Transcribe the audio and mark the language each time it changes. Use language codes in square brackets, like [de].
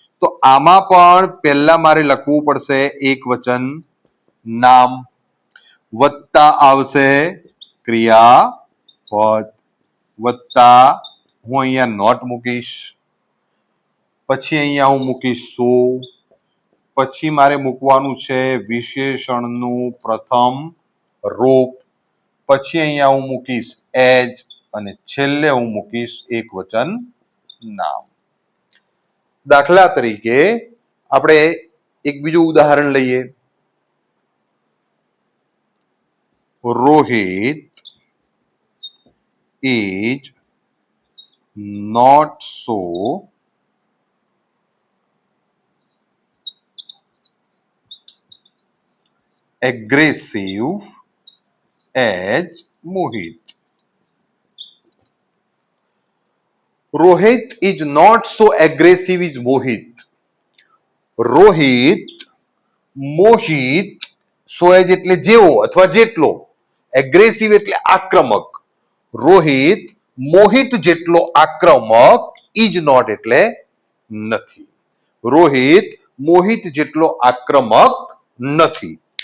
[gu] તો આમાં પણ પહેલા મારે લખવું પડશે એક વચન નામ, વત્તા આવશે ક્રિયાપદ, વત્તા હું અહીંયા નોટ મૂકીશ, પછી અહીંયા હું મૂકીશ સો, પછી મારે મૂકવાનું છે વિશેષણનું પ્રથમ રૂપ, પછી અહીંયા હું મૂકીશ એજ અને છેલ્લે હું મૂકીશ એક વચન નામ. દાખલા તરીકે આપણે એક બીજું ઉદાહરણ લઈએ. [en] Rohit is not so aggressive as Mohit. Rohit is not so aggressive as Mohit. [gu] Rohit, મોહિત, સો એજ એટલે જેવો અથવા જેટલો, એગ્રેસિવ એટલે આક્રમક. રોહિત મોહિત જેટલો આક્રમક, ઇઝ નોટ એટલે નથી. રોહિત મોહિત જેટલો આક્રમક નથી.